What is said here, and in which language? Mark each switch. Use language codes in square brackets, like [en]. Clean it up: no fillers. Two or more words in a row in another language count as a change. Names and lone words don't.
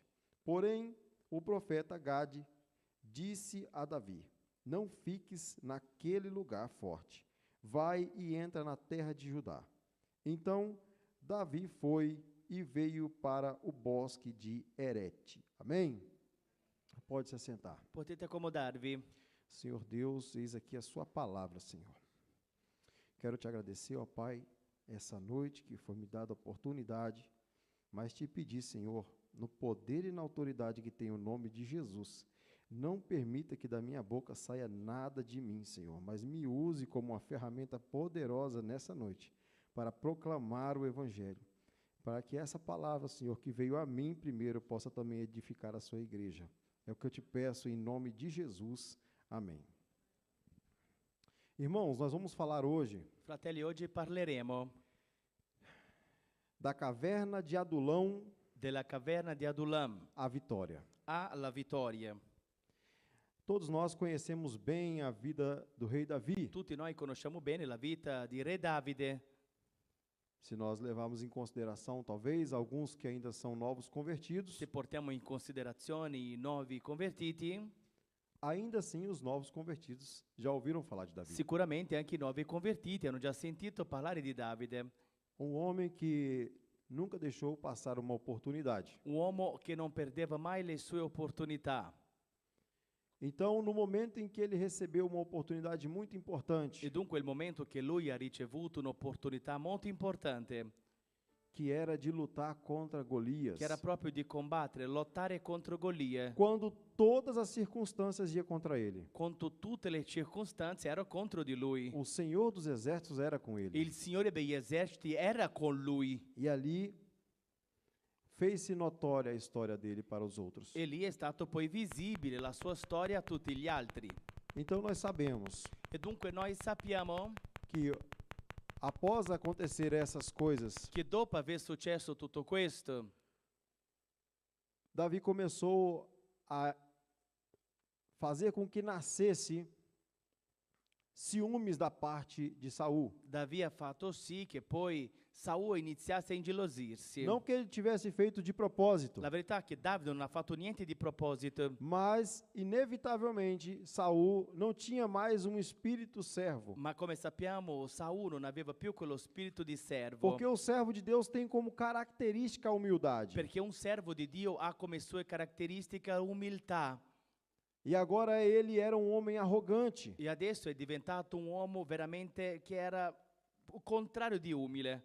[pt] Porém, o profeta Gade disse a Davi: Não fiques naquele lugar forte. Vai e entra na terra de Judá. Então, Davi foi e veio para o bosque de Herete. Amém? Pode se assentar. [it] Potete accomodarvi. [pt] Senhor Deus, eis aqui a sua palavra, Senhor. Quero te agradecer, ó Pai, essa noite que foi me dada a oportunidade, mas te pedir, Senhor, no poder e na autoridade que tem o nome de Jesus, não permita que da minha boca saia nada de mim, Senhor, mas me use como uma ferramenta poderosa nessa noite para proclamar o Evangelho, para que essa palavra, Senhor, que veio a mim primeiro, possa também edificar a sua igreja. É o que eu te peço em nome de Jesus. Amém. Irmãos, nós vamos falar hoje [it] Fratelli, oggi parleremo [pt] da caverna de Adulão [it] della caverna di Adulam [pt] à vitória. [it] alla vittoria. [pt] Todos nós conhecemos bem a vida do rei Davi, [it] Tutti noi conosciamo bene la vita di Re Davide. [pt] se nós levarmos em consideração, talvez, alguns que ainda são novos convertidos, [it] Se portiamo in considerazione i nuovi convertiti, [pt] ainda assim os novos convertidos já ouviram falar de Davi. [it] sicuramente anche i nuovi convertiti hanno già sentito parlare di Davide, [pt] Um homem que nunca deixou passar uma oportunidade. [it] un uomo che non perdeva mai le sue opportunità. [pt] Então, no momento em que ele recebeu uma oportunidade muito importante, [it] E dunque il momento che lui ha ricevuto un'opportunità molto importante, [pt] que era de lutar contra Golias, [it] che era proprio di combattere, lottare contro Golia, [pt] quando todas as circunstâncias iam contra ele, [it] contro tutte le circostanze era contro di lui. [pt] o Senhor dos Exércitos era com ele. [it] Il Signore degli eserciti era con lui. [pt] E ali fez-se notória a história dele para os outros. [it] E lì è stato poi visibile la sua storia a tutti gli altri. [pt] Então nós sabemos [it] E dunque noi sappiamo [pt] que após acontecer essas coisas, [it] che dopo aver successo tutto questo, [pt] Davi começou a fazer com que nascesse ciúmes da parte de Saul. [it] Davi ha fatto sì che poi Saul iniziasse a ingelosirsi. [pt] Não que ele tivesse feito de propósito, [it] La verità è che Davide non ha fatto niente di proposito, [pt] mas inevitavelmente Saul não tinha mais um espírito servo. [it] ma come sappiamo Saul non aveva più quello spirito di servo, [pt] Porque o servo de Deus tem como característica a humildade. [it] perché un servo di Dio ha come sue caratteristiche umiltà, [pt] E agora ele era um homem arrogante. [it] e adesso è diventato un uomo veramente che era il contrario di umile,